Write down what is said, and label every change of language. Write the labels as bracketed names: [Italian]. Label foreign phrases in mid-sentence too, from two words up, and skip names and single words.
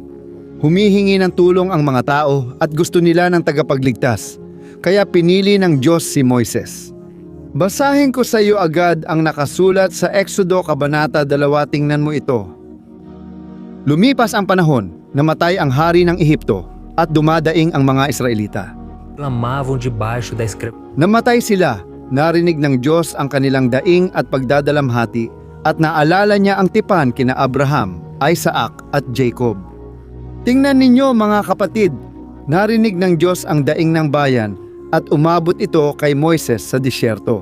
[Filipino] Humihingi ng tulong ang mga tao at gusto nila ng tagapagligtas, kaya pinili ng Diyos si Moises. Basahin ko sa iyo agad ang nakasulat sa Exodo Kabanata 2, tingnan mo ito. Lumipas ang panahon, namatay ang hari ng Ehipto at dumadaing ang mga Israelita. [Portuguese] Clamavam debaixo da escravidão. [Filipino] Namatay sila, narinig ng Diyos ang kanilang daing at pagdadalamhati at naalala niya ang tipan kina Abraham, Isaac at Jacob. Tingnan ninyo mga kapatid, narinig ng Diyos ang daing ng bayan at umabot ito kay Moises sa disyerto.